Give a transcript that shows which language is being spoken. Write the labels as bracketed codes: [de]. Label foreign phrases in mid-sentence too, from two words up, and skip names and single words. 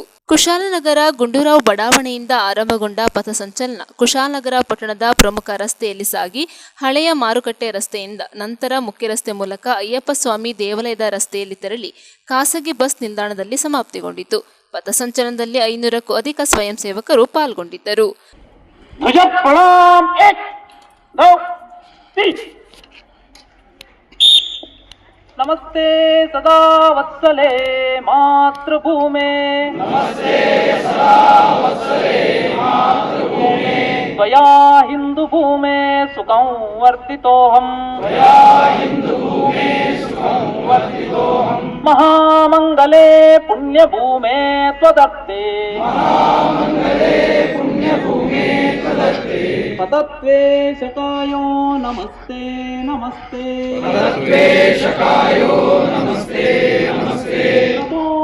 [kn] ಕುಶಾಲನಗರ ಗುಂಡೂರಾವ್ ಬಡಾವಣೆಯಿಂದ ಆರಂಭಗೊಂಡ ಪಥಸಂಚಲನ ಕುಶಾಲನಗರ ಪಟ್ಟಣದ ಪ್ರಮುಖ ರಸ್ತೆಯಲ್ಲಿ ಸಾಗಿ ಹಳೆಯ ಮಾರುಕಟ್ಟೆ ರಸ್ತೆಯಿಂದ ನಂತರ ಮುಖ್ಯ ರಸ್ತೆ ಮೂಲಕ ಅಯ್ಯಪ್ಪ ಸ್ವಾಮಿ ದೇವಾಲಯದ ರಸ್ತೆಯಲ್ಲಿ ತೆರಳಿ ಖಾಸಗಿ ಬಸ್ ನಿಲ್ದಾಣದಲ್ಲಿ ಸಮಾಪ್ತಿಗೊಂಡಿತು. ಪಥಸಂಚಲನದಲ್ಲಿ 500ಕ್ಕೂ ಅಧಿಕ ಸ್ವಯಂ ಸೇವಕರು ಪಾಲ್ಗೊಂಡಿದ್ದರು. [sa] ನಮಸ್ತೆ ಸದಾ ವತ್ಸಲೆ ಮಾತೃಭೂಮೆ, ನಮಸ್ತೆ ಸದಾ ವತ್ಸಲೆ ಮಾತೃಭೂಮೆ. त्वया हिंदु भूमे सुखं वर्तितोऽहम् महामंगले पुण्यभूमे त्वदत्ते पतत्वेशकायो नमस्ते नमस्ते नमो